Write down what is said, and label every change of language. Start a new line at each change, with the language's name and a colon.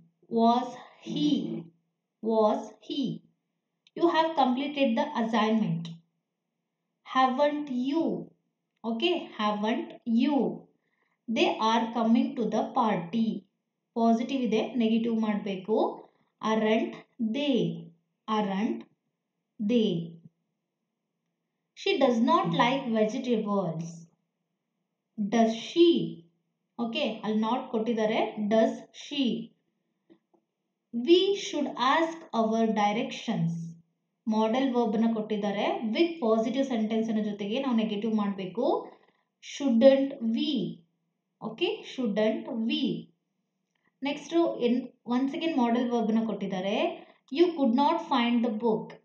English: Was he? Was he? You have completed the assignment. Haven't you? Okay, haven't you? They are coming to the party.
Kannada: Positive ಇದೆ, negative ಮಾಡಬೇಕು.
English: Aren't they? Aren't they? She does not like vegetables. Does she?
Kannada: Okay, ಅಲ್ಲಿ not ಕೊಟ್ಟಿದ್ದಾರೆ.
English: Does she? We should ask our directions.
Kannada: Model ವರ್ಬ್ನ ಕೊಟ್ಟಿದ್ದಾರೆ with positive ಸೆಂಟೆನ್ಸ್ನ ಜೊತೆಗೆ ನಾವು negative ಮಾಡಬೇಕು.
English: Shouldn't we. Okay, shouldn't we. Next once again model ವರ್ಬ್ನ ಕೊಟ್ಟಿದ್ದಾರೆ. You could not find the book.